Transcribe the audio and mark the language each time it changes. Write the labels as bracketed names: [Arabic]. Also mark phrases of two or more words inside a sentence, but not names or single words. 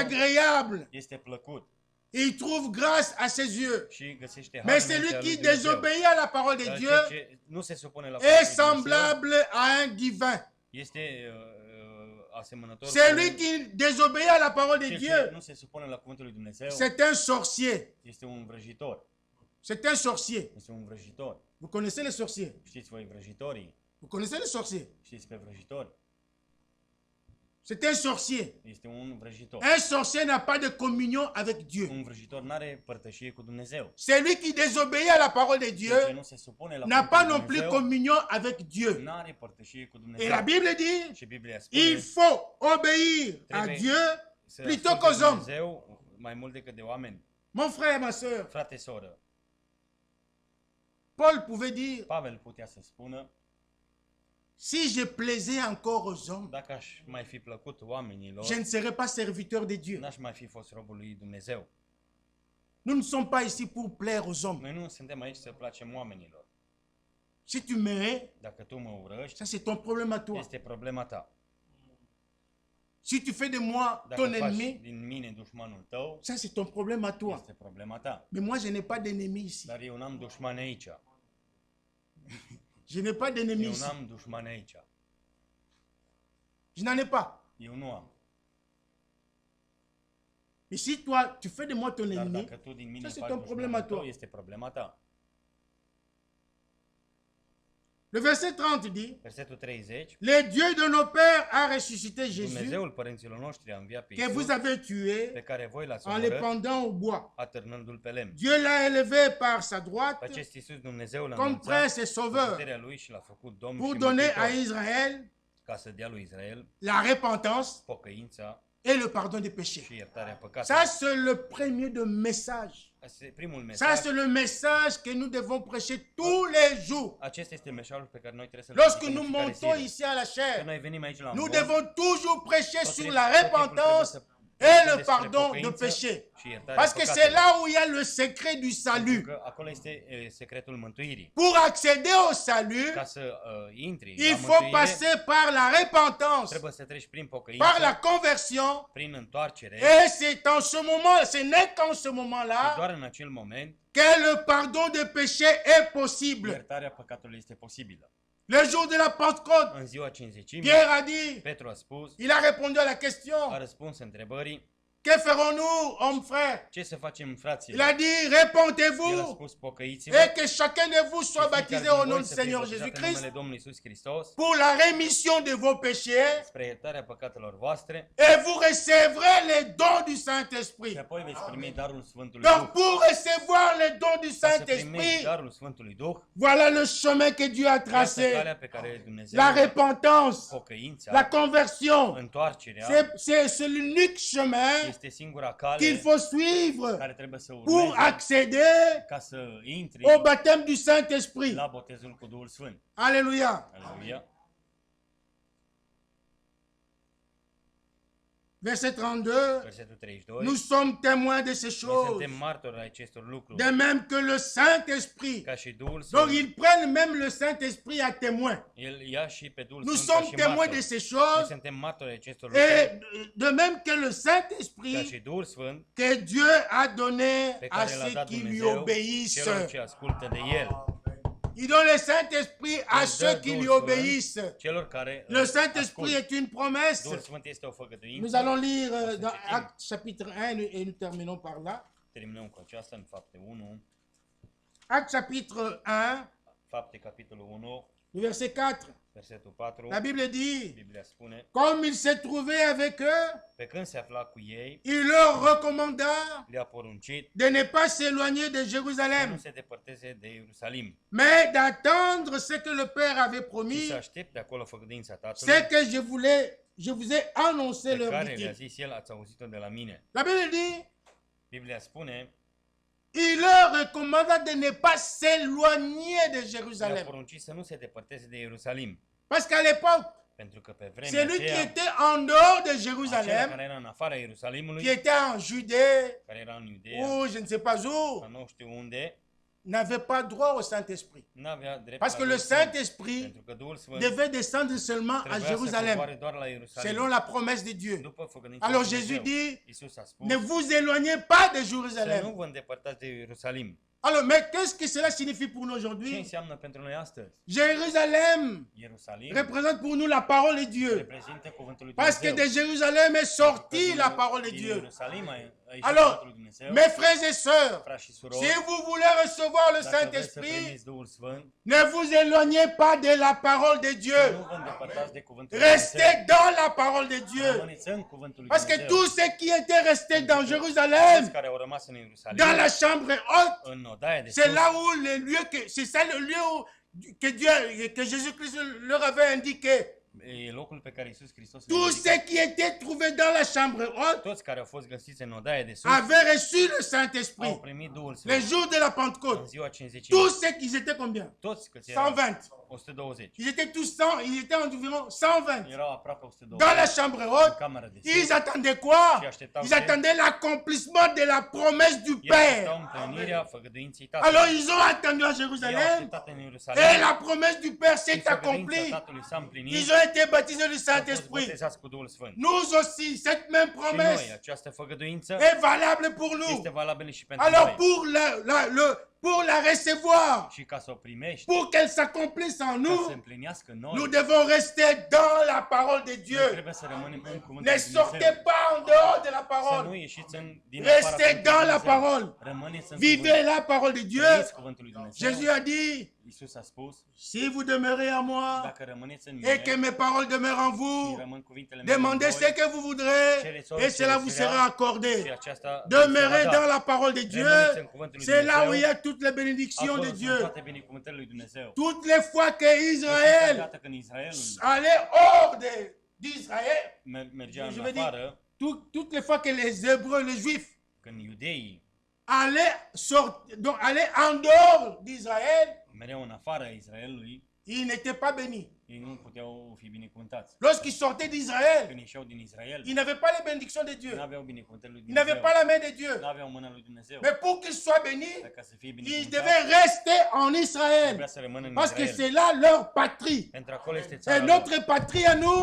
[French] agréable. [Romanian] este plăcut [French] Il trouve grâce à ses yeux. [Romanian] și găsește har [French] Mais [Romanian] înaintea celui lui [French] qui [Romanian] Dumnezeu. [French] désobéit à la parole de [Romanian] Dar [French] Dieu [Romanian] cel ce nu se supune la [French] est [Romanian] cuvântul lui Dumnezeu [French] semblable à un divin. [Romanian] este asemănător [French] Celui [Romanian] cu [French] qui désobéit à la parole de [Romanian] cel ce [French] Dieu, [Romanian] nu se supune la cuvântul lui Dumnezeu. [French] c'est un sorcier. [Romanian] Este un vrăjitor. [French] C'est un sorcier. [Romanian] Este un vrăjitor. [French] Vous connaissez les sorciers? [Romanian] Știți voi vrăjitorii? [French] Vous connaissez les sorciers? [Romanian] Știți pe vrăjitori? [French] C'est un sorcier. [Romanian] Este un vrăjitor. [French] Un sorcier n'a pas de communion avec Dieu. [Romanian] Un vrăjitor n-are părtășie cu Dumnezeu. [French] Celui qui désobéit à la parole de [Romanian] Cel ce [French] Dieu [Romanian] nu se supune la [French] n'a pas [Romanian] cuvântul [French] non [Romanian] lui [French] plus [Romanian] Dumnezeu [French] communion avec Dieu. [Romanian] n-are părtășie cu [French] Et [Romanian] Dumnezeu. [French] la Bible dit, [Romanian] Și Biblia spune [French] il faut obéir à [Romanian] Trebuie [French] Dieu [Romanian] să [French] plutôt [Romanian] asculte [French] qu'aux hommes. [Romanian] Dumnezeu mai mult decât de oameni. [French] Mon frère, ma soeur, [Romanian] Frate, soră, [French] Paul pouvait dire, [Romanian] Pavel putea să spună, [French] si je plaisais encore aux hommes, [Romanian] dacă aș mai fi plăcut oamenilor, [French] je ne serais pas serviteur de Dieu. [Romanian] n-aș mai fi fost robul lui Dumnezeu. [French] Nous ne sommes pas ici pour plaire aux hommes. [Romanian] Noi nu suntem aici să placem oamenilor. [French] Si tu m'aimes, [Romanian] Dacă tu mă urăști, [French] ça c'est ton problème à toi. [Romanian] este problema ta. [French] Si tu fais de moi [Romanian] Dacă [French] ton [Romanian] faci [French] ennemi, [Romanian] din mine dușmanul tău, [French] ça c'est ton problème à toi. [Romanian] este problema ta. [French] Mais moi, je n'ai pas d'ennemi ici. [Romanian] Dar eu n-am dușmani aici. [French] Je n'ai pas d'ennemi [Romanian] Eu [French] ici. [Romanian] n-am dușmani aici. [French] Je n'en ai pas. [Romanian] Eu nu am. [French] Mais si toi, tu fais de moi ton [Romanian] Dar [French] ennemi, [Romanian] dacă tu din mine [French] ça, c'est [Romanian] faci [French] ton problème [Romanian] dușmanul [French] à toi. [Romanian] tău, este problema ta. [French] le verset 30 dit, [Romanian] Versetul 30. [French] le Dieu de nos pères a ressuscité Jésus, [Romanian] Dumnezeul părinților noștri a înviat pe [French] que [Romanian] Iisus, [French] vous avez tué [Romanian] pe care voi l-ați [French] en le [Romanian] omorât, [French] pendant au bois. [Romanian] atârnându-l pe lemn. [French] Dieu l'a élevé par sa [Romanian] Pe [French] droite [Romanian] acest Iisus Dumnezeu l-a [French] comme [Romanian] înălțat [French] prince et [Romanian] cu [French] sauveur [Romanian] puterea lui și l-a făcut Domn [French] pour [Romanian] și [French] donner à [Romanian] Mântuitor, [French] Israël [Romanian] ca să dea lui Israel [French] la repentance [Romanian] pocăința [French] et le pardon des péchés. [Romanian] și iertarea [French] Ça, [Romanian] păcatelor. [French] c'est le premier de message. [Romanian] Asta e primul [French] Ça, [Romanian] mesaj. [French] c'est le message que nous devons prêcher tous les jours. [Romanian] Acesta este mesajul pe care noi trebuie să-l [French] Lorsque [Romanian] predicăm [French] nous [Romanian] în fiecare [French] montons [Romanian] zi. [French] ici à la [Romanian] Că [French] chair, [Romanian] noi venim aici la [French] nous [Romanian] Ambon, [French] devons toujours prêcher [Romanian] tot [French] sur [Romanian] timpul [French] la [Romanian] trebuie [French] repentance [Romanian] să [French] et le pardon de péché. Parce que c'est là où il y a le secret du salut. [Romanian] Acolo este secretul mântuirii. [French] Pour accéder au salut, [Romanian] Ca să intri [French] il [Romanian] la [French] faut [Romanian] mântuire, [French] passer par la repentance, [Romanian] trebuie să treci prin [French] par [Romanian] pocăință, [French] la conversion. [Romanian] prin întoarcere. [French] Et c'est en ce moment, ce n'est qu'en ce [Romanian] Și [French] moment-là [Romanian] doar în acel moment, [French] que le pardon de péché est possible. [Romanian] iertarea păcatului este posibilă. [French] Le jour de la Pentecôte, [Romanian] În ziua cinzecimii, [French] Pierre a dit, [Romanian] Petru a spus, [French] il a répondu à la [Romanian] a [French] question, [Romanian] răspuns întrebării, [French] que ferons-nous, hommes frères? [Romanian] ce să facem, [French] Il [Romanian] fraților? [French] a dit, [Romanian] El a [French] repentez-vous [Romanian] spus, pocăiți-vă, [French] et que chacun de vous [Romanian] și [French] soit [Romanian] fiecare [French] baptisé [Romanian] din [French] au [Romanian] voi [French] nom du [Romanian] să fie [French] Seigneur [Romanian] botezat în [French] Jésus-Christ [Romanian] numele Domnului Iisus Hristos, [French] pour la rémission de vos péchés [Romanian] spre iertarea păcatelor voastre, [French] et vous recevrez les dons du [Romanian] și [French] Saint-Esprit. [Romanian] apoi veți primi darul Sfântului [French] Donc [Romanian] Duh. [French] pour recevoir les dons du [Romanian] Ca să primești [French] Saint-Esprit, [Romanian] darul Sfântului Duh, [French] voilà le chemin que Dieu a [Romanian] iată [French] tracé. [Romanian] calea pe care Dumnezeu, [French] La repentance, [Romanian] pocăința, [French] la conversion, [Romanian] întoarcerea, [French] c'est l'unique chemin [Romanian] este singura cale [French] qu'il faut suivre [Romanian] care trebuie să [French] pour [Romanian] urmezi [French] accéder [Romanian] ca să intri [French] au baptême du Saint-Esprit. [Romanian] la botezul cu Duhul Sfânt. [French] Alléluia. [Romanian] Aleluia. [French] Verset 32. [Romanian] Versetul 32. [French] Nous sommes témoins de ces [Romanian] Noi [French] choses. [Romanian] suntem martori ai acestor lucruri. [French] De même que le Saint-Esprit. [Romanian] Ca și Duhul [French] Donc [Romanian] Sfânt. [French] ils prennent même le Saint-Esprit à témoin. [Romanian] El ia și pe Duhul [French] Nous [Romanian] Sfânt ca [French] sommes [Romanian] și [French] témoins de [Romanian] martor. [French] ces [Romanian] Noi [French] choses. [Romanian] suntem martori ai acestor lucruri. [French] Et de même que le [Romanian] Ca [French] Saint-Esprit [Romanian] și Duhul Sfânt [French] que Dieu a donné [Romanian] pe [French] à [Romanian] care l-a [French] ceux [Romanian] dat [French] qui [Romanian] lui Dumnezeu [French] obéissent. [Romanian] celor ce ascultă de El. [French] Il donne le Saint-Esprit à ceux qui lui obéissent. [Romanian] Celor care [French] Le Saint-Esprit est une promesse. [Romanian] Duhul Sfânt este o făgăduință. [French] Nous allons lire dans Actes chapitre 1 et nous terminons par là. [Romanian] Terminăm cu aceasta în Fapte 1. [French] Actes chapitre 1, [Romanian] Fapte capitolul 1, [French] le verset 4. [Romanian] versetul 4. [French] La Bible dit, [Romanian] Biblia spune, [French] comme il s'est trouvé avec eux, [Romanian] pe când se afla cu ei, [French] il leur recommanda [Romanian] le-a poruncit [French] de ne pas s'éloigner de [Romanian] să nu [French] Jérusalem, [Romanian] se depărteze de Ierusalim, [French] mais d'attendre ce que le Père avait [Romanian] și [French] promis, [Romanian] să aștepte acolo făgăduința [French] ce [Romanian] Tatălui, [French] que je vous ai annoncé [Romanian] pe [French] leur [Romanian] care le-a [French] dit-il. [Romanian] zis El, ați auzit-o de la mine. [French] La Bible dit, [Romanian] Biblia spune, [French] il leur recommanda de ne pas s'éloigner de [Romanian] le-a [French] Jérusalem. [Romanian] poruncit să nu se depărteze de Ierusalim, [French] Parce qu'à l'époque, [Romanian] pentru că pe vremea [French] celui qui [Romanian] aceea, [French] était en dehors de [Romanian] acela [French] Jérusalem, [Romanian] care era în afara Ierusalimului, [French] qui était en Judée, [Romanian] care era în Iudeea, [French] ou je ne sais pas où, [Romanian] nu știu unde, [French] n'avait pas droit au Saint-Esprit. [Romanian] n-avea drept [French] Parce [Romanian] la [French] que le [Romanian] Duhul Sfânt, [French] Saint-Esprit [Romanian] pentru că Duhul Sfânt [French] devait descendre seulement à [Romanian] trebuia să [French] Jérusalem, [Romanian] coboare doar la Ierusalim. [French] selon la promesse de Dieu. [Romanian] După făgăduința [French] Alors [Romanian] lui [French] Jésus [Romanian] Dumnezeu, [French] dit, [Romanian] Iisus a spus, [French] ne vous éloignez pas de [Romanian] să nu [French] Jérusalem. [Romanian] vă îndepărtați de Ierusalim. [French] Alors, mais qu'est-ce que cela signifie pour nous [Romanian] Ce [French] aujourd'hui? [Romanian] înseamnă pentru noi astăzi? [French] Jérusalem [Romanian] Ierusalim [French] représente pour nous la parole de Dieu. [Romanian] reprezintă cuvântul lui [French] Parce que [Romanian] Dumnezeu. [French] de Jérusalem est sortie la parole de [Romanian] Din [French] Dieu. [Romanian] Ierusalim a ieșit [French] Alors, [Romanian] cuvântul lui Dumnezeu. [French] mes frères et sœurs, [Romanian] Frați și surori, [French] si vous voulez recevoir le [Romanian] dacă vreți să [French] Saint-Esprit, [Romanian] primiți Duhul Sfânt, [French] ne vous éloignez pas de la parole de [Romanian] nu [French] Dieu. [Romanian] vă îndepărtați de cuvântul lui [French] Restez [Romanian] Dumnezeu. [French] dans la parole de Dieu. [Romanian] Rămâneți în cuvântul lui [French] Parce que [Romanian] Dumnezeu. [French] tous ceux qui étaient restés dans [Romanian] Toți [French] Jérusalem, [Romanian] care au rămas în Ierusalim, [French] dans la chambre haute, [Romanian] în odaia de [French] c'est [Romanian] sus, [French] là où le lieu c'est ça le lieu que Dieu, que Jésus-Christ leur avait indiqué. [Romanian] e locul pe care Iisus Hristos îl [French] Tous [Romanian] indică. [French] ceux qui étaient trouvés dans la chambre haute [Romanian] Toți care au fost găsiți în odaia de sus [French] avaient reçu le [Romanian] au [French] Saint-Esprit. [Romanian] primit Duhul [French] Le [Romanian] Sfânt [French] jour de la [Romanian] în [French] Pentecôte. [Romanian] ziua 50. [French] Tous ceux qui étaient combien? [Romanian] Toți câți erau? 120. 120. [French] Ils étaient tous 100, ils étaient environ 120. [Romanian] Erau aproape 120. [French] Dans la chambre [Romanian] În [French] haute, [Romanian] camera de [French] ils [Romanian] sus. [French] attendaient quoi? Ils attendaient l'accomplissement de la promesse du [Romanian] Ei așteptau [French] Père. [Romanian] împlinirea făgăduinței [French] Alors [Romanian] Tatălui. [French] ils ont attendu à [Romanian] Ei au [French] Jérusalem [Romanian] așteptat în Ierusalim. [French] et la promesse du Père [Romanian] Și [French] s'est [Romanian] făgăduința [French] accomplie. [Romanian] Tatălui s-a împlinit. [French] Ils ont été baptisés du [Romanian] Au fost [French] Saint-Esprit. [Romanian] botezați cu Duhul Sfânt. [French] Nous aussi, cette même [Romanian] Și noi, [French] promesse [Romanian] această făgăduință [French] est valable pour [Romanian] este [French] nous. [Romanian] valabilă și pentru [French] Alors [Romanian] noi. [French] pour la recevoir, [Romanian] Și ca să o primești, [French] pour qu'elle s'accomplisse en [Romanian] ca să [French] nous, [Romanian] împlinească în [French] nous [Romanian] noi, [French] devons rester dans la parole de [Romanian] noi [French] Dieu. [Romanian] trebuie să rămânem în cuvântul [French] Ne [Romanian] lui Dumnezeu. [French] sortez pas en dehors de la [Romanian] Să nu [French] parole. [Romanian] ieșiți din afara [French] Restez [Romanian] cuvântului [French] dans la [Romanian] Dumnezeu. [French] parole. [Romanian] Rămâneți în [French] Vivez [Romanian] cuvânt. [French] la parole de Dieu. [Romanian] Trăiți cuvântul lui Dumnezeu. [French] Jésus a dit, [Romanian] Iisus a spus, [French] si vous demeurez en moi [Romanian] dacă rămâneți în [French] et que [Romanian] mine [French] mes paroles demeurent en [Romanian] și [French] vous, [Romanian] rămân cuvintele mele în [French] demandez [Romanian] voi, [French] ce que vous voudrez et cela vous sera [Romanian] și [French] accordé. [Romanian] aceasta [French] Demeurez [Romanian] vă [French] dans [Romanian] va da. [French] la parole de Dieu. [Romanian] Rămâneți în cuvântul lui [French] C'est là où il y [Romanian] Dumnezeu. [French] a toutes les bénédictions [Romanian] Acolo [French] de [Romanian] sunt [French] Dieu. [Romanian] toate binecuvântările lui Dumnezeu. [French] Toutes les fois que [Romanian] De [French] Israël [Romanian] fiecare dată când Israelul [French] allait hors d'Israël, [Romanian] mergea [French] Je [Romanian] în [French] veux dire, [Romanian] afară, [French] toutes les fois que les Hébreux, les Juifs, [Romanian] când iudeii [French] allaient en dehors d'Israël, [Romanian] mereau în afara Israelului, [French] ils n'étaient pas bénis. [Romanian] Ei nu puteau fi binecuvântați. [French] Lorsqu'ils sortaient d'Israël, [Romanian] Când ieșeau din Israel, [French] ils n'avaient pas les bénédictions de Dieu. [Romanian] nu aveau binecuvântările lui [French] Ils n'avaient [Romanian] Dumnezeu. [French] pas la main de Dieu. [Romanian] Nu aveau mâna lui Dumnezeu. [French] Mais pour qu'ils soient bénis, [Romanian] Dar ca să fie [French] ils [Romanian] binecuvântați, [French] devaient rester en Israël. [Romanian] trebuia să rămână în [French] Parce que [Romanian] Israel. [French] c'est là leur patrie. [Romanian] Pentru acolo este [French] Et [Romanian] țara lor. [French] notre patrie à nous,